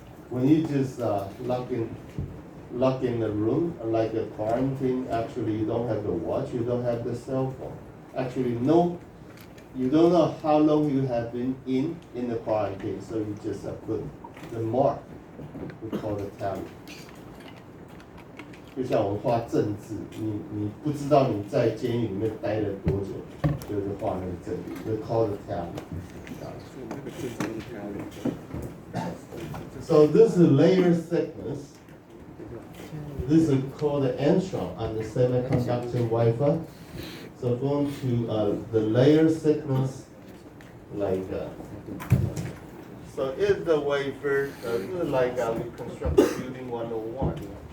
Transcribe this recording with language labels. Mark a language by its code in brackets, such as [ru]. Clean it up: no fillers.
[en] When you just lock in the room, like a quarantine, actually you don't have the watch, you don't have the cell phone. Actually, no, you don't know how long you have been in the quarantine, so you just put the mark. We call it tally. [zh] 就像我们画政治，你不知道你在监狱里面待了多久，就是画那个政治，就 [en] call it tally. So this is layer thickness. This is called the angstrom on the semiconductor wafer. So going to the layer thickness, like so if the wafer, like we construct building 101.